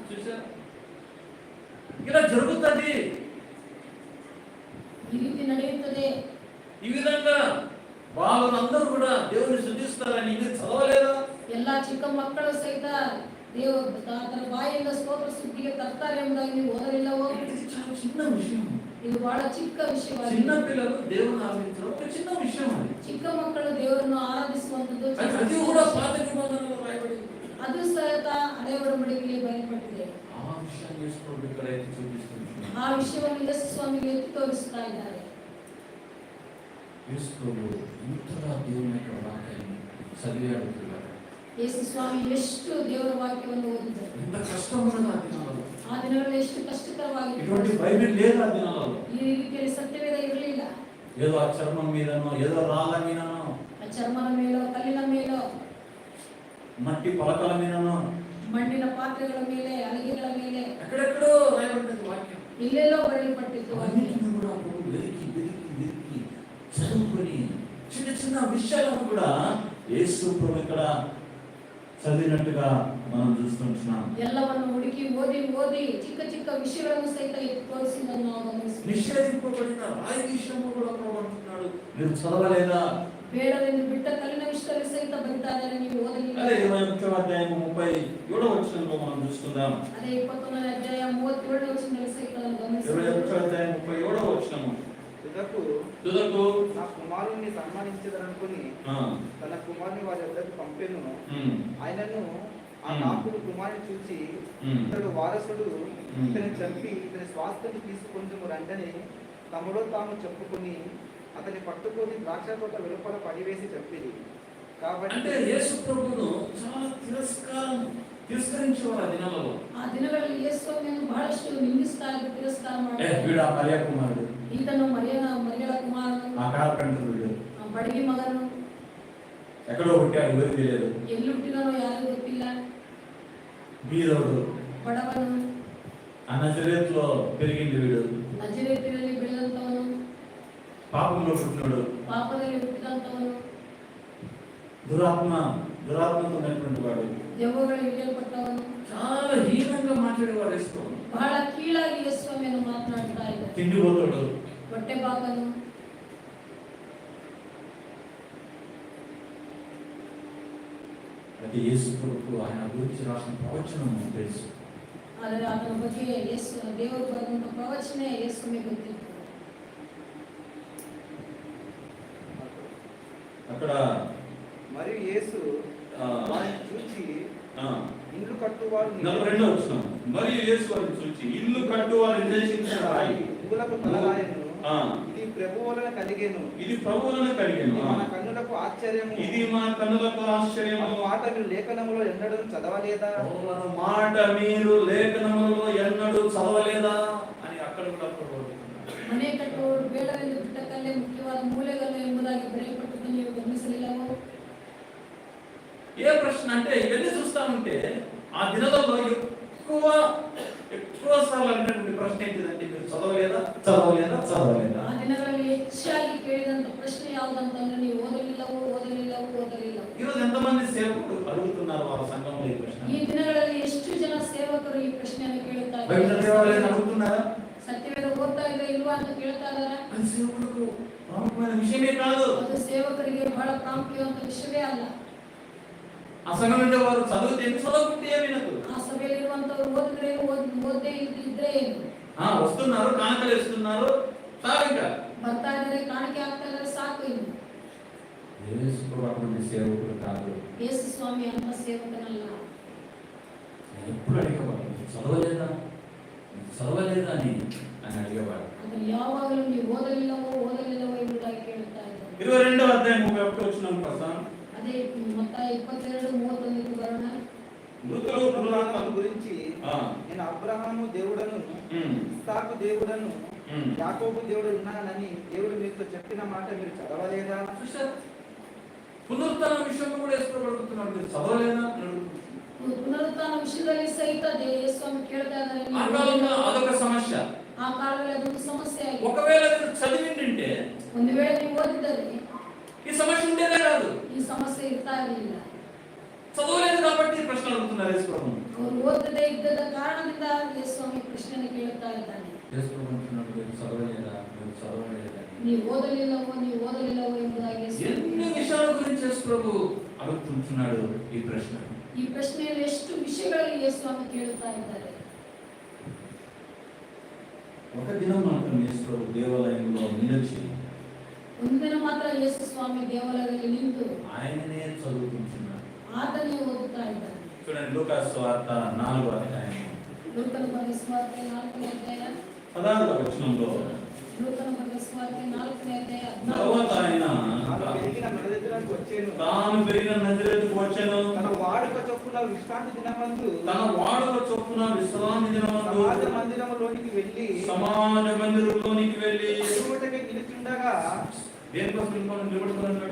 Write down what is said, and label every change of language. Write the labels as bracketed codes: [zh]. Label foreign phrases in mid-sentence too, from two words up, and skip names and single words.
[te] ఇలా జరుగుతుంది. [kn] ಈ ರೀತಿ ನಡೆಯುತ್ತದೆ. [te] ఈ విధంగా వాళ్ళందరూ కూడా దేవుని స్తుతిస్తారని ఇది చదవలేదా? [kn] ಎಲ್ಲಾ ಚಿಕ್ಕ ಮಕ್ಕಳು ಸಹಿತ ಆತನ ಬಾಯಿಂದ ಸ್ತೋತ್ರ ಸ್ತುತಿಗೆ ತರ್ತಾರೆ ಎಂಬುದಾಗಿ ನೀವು ಓದಲಿಲ್ಲವೋ? [te] ఇది చాలా చిన్న విషయం. [kn] ಇದು ಬಹಳ ಚಿಕ್ಕ ವಿಷಯವಾಗಿದೆ. [te] చిన్న పిల్లలు దేవుని ఆరాధించడం ఒక చిన్న విషయం. అది [kn] ಚಿಕ್ಕ ಮಕ್ಕಳು ದೇವರನ್ನು ಆರಾಧಿಸುವಂತದ್ದು [te] అది కూడా పాత నిబంధనలో రాయబడింది. [kn] ಅದು ಸಹಿತ ಹಳೆ ಒಡಂಬಡಿಕೆಯಲ್ಲಿ ಬರೆಯಲ್ಪಟ್ಟಿದೆ. [te] ఆ విషయాన్ని చేసుకోండి. ఇక్కడ అయితే చూపిస్తున్నారు. [kn] ಆ ವಿಷಯವನ್ನು ಯೇಸು ಸ್ವಾಮಿಗೆ ಎತ್ತಿ ತೋರಿಸ್ತಾ ಇದ್ದಾರೆ. [te] యేసు ప్రభువు ఇంతగా దేవుని యొక్క వాక్యాన్ని చదివాడు. [kn] ಯೇಸು ಸ್ವಾಮಿ ಎಷ್ಟು ದೇವರ ವಾಕ್ಯವನ್ನು ಓದಿದ್ದಾರೆ. [te] ఎంత కష్టపడదు ఆ దినాలలో. [kn] ಆ ದಿನಗಳಲ್ಲಿ ಎಷ್ಟು ಕಷ್ಟಕರವಾಗಿತ್ತು. [te] ఇటువంటి బైబిల్ లేదు ఆ దినాలలో. [kn] ಈ ರೀತಿಯಲ್ಲಿ ಸತ್ಯವೇದ ಇರಲಿಲ್ಲ. [te] ఏదో ఆ చర్మం మీదనో ఏదో రాళ్ళ మీదనో [kn] ಆ ಚರ್ಮದ ಮೇಲೋ ಕಲ್ಲಿನ ಮೇಲೋ [te] మట్టి పలకల మీదనో [kn] ಮಣ್ಣಿನ ಪಾತ್ರೆಗಳ ಮೇಲೆ ಅಲಿಗೆಗಳ ಮೇಲೆ [te] ఎక్కడెక్కడో రాయబడినది వాక్యం. [kn] ಇಲ್ಲೆಲ್ಲೋ ಬರೆಯಲ್ಪಟ್ಟಿತ್ತು. [te] అన్నిటిని కూడా ప్రభు వెతికి చదువుకొని చిన్న చిన్న విషయాలను కూడా యేసు ప్రభు ఇక్కడ చదివినట్టుగా మనం చూస్తుంటున్నాం. [kn] ಎಲ್ಲವನ್ನು ಹುಡುಕಿ ಓದಿ ಚಿಕ್ಕ ಚಿಕ್ಕ ವಿಷಯಗಳನ್ನು ಸಹಿತ ಎತ್ತಿ ತೋರಿಸಿದ್ದನ್ನು ನಾವು ಗಮನಿಸ್ತೀವಿ. [te] నిషేధింపబడిన రాయి విషయము కూడా ప్రభు అంటున్నాడు, మీరు చదవలేదా? [kn] ಬೇಡವೆಂದು ಬಿಟ್ಟ ಕಲ್ಲಿನ ವಿಷಯದಲ್ಲಿ ಸಹಿತ ಬರೀತಾರೆ, ನೀವು ಓದಲಿಲ್ಲ. [te] అదే 21వ అధ్యాయం 37వ వచనంలో మనం చూస్తున్నాం. [kn] ಅದೇ 21ನೇ ಅಧ್ಯಾಯ 37ನೇ ವಚನದಲ್ಲಿ ಸಹಿತ ನಾವು ಗಮನಿಸ್ತೀವಿ. [te] 21వ అధ్యాయం 37వ వచనం. తుదకు నా కుమారుణ్ణి సన్మానించదనుకుని ఆ, తన కుమారుని వారి వద్దకు పంపెను. ఉమ్, ఆయనను ఆ కాపుడు కుమారుని చూసి ఇతడు వారసుడు, ఇతని చంపి ఇతని స్వాస్థ్యం తీసుకుందుము రండని తమలో తాము చెప్పుకొని అతని పట్టుకొని ద్రాక్ష తోట వెలుపల పడివేసి చంపిది. కాబట్టి అంటే యేసు ప్రభువును చాలా తిరస్కరించేవారు ఆ దినాలలో. [kn] ಆ ದಿನಗಳಲ್ಲಿ ಯೇಸುವನ್ನು ಬಹಳಷ್ಟು ನಿಂದಿಸ್ತಾರೆ, ತಿರಸ್ಕಾರ ಮಾಡ್ತಾರೆ. [te] వీడు ఆ మరియ కుమారుడు, [kn] ಈತನು ಮರಿಯಳ ಕುಮಾರನು, [te] ఆ కార్పెంటర్ వీడు, [kn] ಆ ಬಡಗಿ ಮಗನು, [te] ఎక్కడో పుట్టాడు ఎవరికి తెలియదు, [kn] ಎಲ್ಲಿ ಹುಟ್ಟಿದನೋ ಯಾರಿಗೂ ಗೊತ್ತಿಲ್ಲ, [te] బీదోడు, [kn] ಬಡವನು, [te] ఆ నజరేతులో పెరిగింది వీడు, [kn] ನಜರೇತಿನಲ್ಲಿ ಬೆಳೆದಂತವನು, [te] పాపంలో పుట్టినాడు, [kn] ಪಾಪದಲ್ಲಿ ಹುಟ್ಟಿದಂತವನು, [te] దురాత్మతో ఉన్నటువంటి వాడు, [kn] ದೆವ್ವಗಳಿಗೆ ಹಿಡಿಯಲ್ಪಟ್ಟವನು, [te] చాలా హీనంగా మాట్లాడేవాడు యేసు ప్రభు. [kn] ಬಹಳ ಕೀಳಾಗಿ ಯೇಸುವನ್ನು ಮಾತನಾಡ್ತಾ ಇದ್ದಾರೆ. [te] తిండిపోతాడు, [kn] ಹೊಟ್ಟೆ ಬಾಕನು, [te] అది యేసు ప్రభు ఆయన గురించి రాసిన ప్రవచనం తెలుసు. [kn] ಆದರೆ ಆತನ ಬಗ್ಗೆ ದೇವರು ಬರೆದಂತ ಪ್ರವಚನ ಯೇಸುವಿಗೆ ಗೊತ್ತಿತ್ತು. [te] అక్కడ మరియు యేసు ఆ, వారిని చూచి ఆ, ఇల్లు కట్టువారు 42వ వచనం. మరియు యేసు వారిని చూచి ఇల్లు కట్టువారు నిర్దేశించిన రాయి ఇల్లులకు తలరాయను. ఆ, ఇది ప్రభువు వలన కలిగెను. ఇది ప్రభువులను కలిగెను. ఇది మన కన్నులకు ఆశ్చర్యము. ఇది మన కన్నులకు ఆశ్చర్యము. ఆ మాట మీరు లేఖనములో ఎన్నడూ చదవలేదా? ప్రభువుల మాట మీరు లేఖనములలో ఎన్నడూ చదవలేదా అని అక్కడ కూడా ప్రభువు అడుగుతున్నాడు. [kn] ಮನೆ ಕಟ್ಟುವವರು ಬೇಡವೆಂದು ಬಿಟ್ಟ ಕಲ್ಲೇ ಮುಖ್ಯವಾದ ಮೂಲೆಗಲ್ಲು ಎಂಬುದಾಗಿ ಬರೆಯಲ್ಪಟ್ಟದ್ದು ನೀವು ಗಮನಿಸಲಿಲ್ಲವೋ? [te] ఏ ప్రశ్న అంటే ఇవన్నీ చూస్తా ఉంటే ఆ దినాలలో ఎక్కువ సార్లు అడిగినటువంటి ప్రశ్న ఏంటిదంటే మీరు చదవలేదా చదవలేదా చదవలేదా. [kn] ಆ ದಿನಗಳಲ್ಲಿ ಹೆಚ್ಚಾಗಿ ಕೇಳಿದಂತ ಪ್ರಶ್ನೆ ಯಾವುದಂತಂದ್ರೆ ನೀವು ಓದಲಿಲ್ಲವೋ. [te] ఈరోజు ఎంతమంది సేవకుడు అడుగుతున్నారు వాళ్ళ సంఘంలో ఈ ప్రశ్న? [kn] ಈ ದಿನಗಳಲ್ಲಿ ಎಷ್ಟು ಜನ ಸೇವಕರು ಈ ಪ್ರಶ್ನೆಯನ್ನು ಕೇಳುತ್ತಾ [te] బయట [kn] ಇದ್ದಾರೆ? [te] దేవాలయాన్ని అడుగుతున్నారా? [kn] ಸತ್ಯವೇದ ಓದ್ತಾ ಇದ್ರೆ ಇಲ್ವಾ ಅಂತ ಕೇಳ್ತಾ ಇದಾರ. [te] అది సేవకులకు ప్రాముఖ్యమైన విషయమే కాదు. [kn] ಅದು ಸೇವಕರಿಗೆ ಬಹಳ ಪ್ರಾಮುಖ್ಯವಂತ ವಿಷಯವೇ ಅಲ್ಲ. [te] ఆ సంఘం ఉండే వారు చదివితే ఏమి చదవకుంటే ఏమి వినదు. [kn] ಆ ಸಭೆಯಲ್ಲಿರುವಂತವರು ಓದಿದ್ರೆ ಓದೇ ಇದ್ರೆ ಏನು, [te] వస్తున్నారు కానుకలు వేస్తున్నారు చాలు ఇంకా. [kn] ಬರ್ತಾ ಇದ್ದಾರೆ ಕಾಣಿಕೆ ಆಗ್ತಾ ಇದ್ದಾರೆ ಸಾಕು. ಇನ್ನು [te] అటువంటి సేవకుడు కాదు. [kn] ಯೇಸು ಸ್ವಾಮಿ ಅಂತ ಸೇವಕನಲ್ಲ. [te] ఎప్పుడు అడిగేవాడు చదవలేదా చదవలేదా అని అడిగేవాడు. [kn] ಅದನ್ನು ಯಾವಾಗಲೂ ನೀವು ಓದಲಿಲ್ಲವೋ ಎಂಬುದಾಗಿ ಕೇಳುತ್ತಾ ಇದ್ದಾರೆ. [te] 22వ అధ్యాయం 31వ వచనం ప్రసాద్. అదే మత్తయి 22:31 బరోణ. మృతులు పునరుత్థానం గురించి నేను అబ్రహాము దేవుడను, ఇస్సాకు దేవుడను, యాకోబు దేవుడు ఉన్నానని దేవుడు మీతో చెప్పిన మాట మీరు చదవలేదా? పునరుత్థాన విషయంలో కూడా ఇష్టపడుతున్నాడు, మీరు చదవలేదా? [kn] పునరుత్థాన విషయದಲ್ಲಿ ಸಹಿತ ಯೇಸುವನ್ನು ಕೇಳ್ತಾ ಇದ್ದಾರೆ. [te] ఆ కాలంలో అదొక సమస్య. ఆ కాలంలో అదొక సమస్య ಆಗಿದೆ. ఒకవేళ మీరు చదివింటే [kn] ಒಂದು ವೇಳೆ ನೀವು ಓದಿದ್ದರೆ [te] ఈ సమస్య ఉండేదే కాదు. [kn] ಈ సమస్ಯೆ ಇರ್ತಾ ಇರಲಿಲ್ಲ. [te] చదవలేదు కాబట్టి ఈ ప్రశ్న అడుగుతున్నారు యేసు ప్రభు. [kn] ಅವರು ಓದದೇ ಇದ್ದದ ಕಾರಣದಿಂದ ಯೇಸುವನ್ನು ಪ್ರಶ್ನೆಯನ್ನು ಕೇಳುತ್ತಾ ಇದ್ದಾನೆ. [te] యేసు ప్రభు అంటున్నాడు, మీరు చదవలేదా మీరు చదవలేదా. [kn] ನೀವು ಓದಲಿಲ್ಲವೋ ಎಂಬುದಾಗಿ [te] ఎన్ని విషయాల గురించి యేసు ప్రభు అడుగుతున్నాడు ఈ ప్రశ్న. [kn] ಈ ಪ್ರಶ್ನೆಯಲ್ಲಿ ಎಷ್ಟು ವಿಷಯಗಳಲ್ಲಿ ಯೇಸುವನ್ನು ಕೇಳುತ್ತಾ ಇದ್ದಾರೆ. [te] ఒక దినం మాత్రం యేసు ప్రభు దేవాలయంలో నిలిచి [kn] ಒಂದಿನ ಮಾತ್ರ ಯೇಸು ಸ್ವಾಮಿ ದೇವಾಲಯದಲ್ಲಿ ನಿಂತು [te] ఆయననే చదువుకుంటున్నాడు. [kn] ಆತನೇ ಓದುತ್ತಾ ಇದ್ದಾನೆ. [te] చూడండి లూకాసు సువార్త 4వ అధ్యాయం [kn] ಲೂಕನ ಬರೆದ ಸುವಾರ್ತೆ 4ನೇ ಅಧ್ಯಾಯ [te] 16వ వచనంలో [kn] ಲೂಕನ ಬರೆದ ಸುವಾರ್ತೆ 4ನೇ ಅಧ್ಯಾಯ [te] తరువాత ఆయన తాను పెరిగిన నజరేతుకు వచ్చెను. తన వాడుక చొప్పున విశ్రాంతి దినమందు సమాజ మందిరములోనికి వెళ్ళి సమాజ మందిరంలోనికి వెళ్ళి చదువుటకే నిలుచుండగా దేనికోసం నిలబడుతున్నాడు?